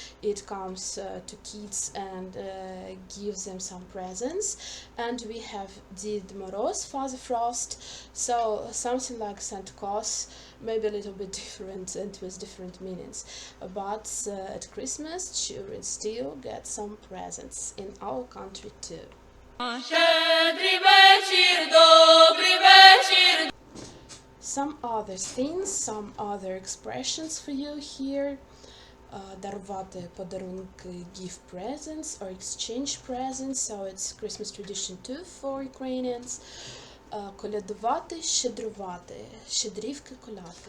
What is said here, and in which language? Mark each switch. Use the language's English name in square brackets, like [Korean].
[English] It comes to kids and gives them some presents. And we have Dід Мороз, Father Frost, so something like Santa Claus, maybe a little bit different and with different meanings. But at Christmas children still get some presents in our country too. [Ukrainian] Щедрий вечір, добрий вечір. [English] Some other things, some other expressions for you here. [Ukrainian] Дарувати подарунки, [English] give presents or exchange presents, so it's Christmas tradition too for Ukrainians. [Ukrainian] Колядувати, щедрувати, щедрівки, колядки.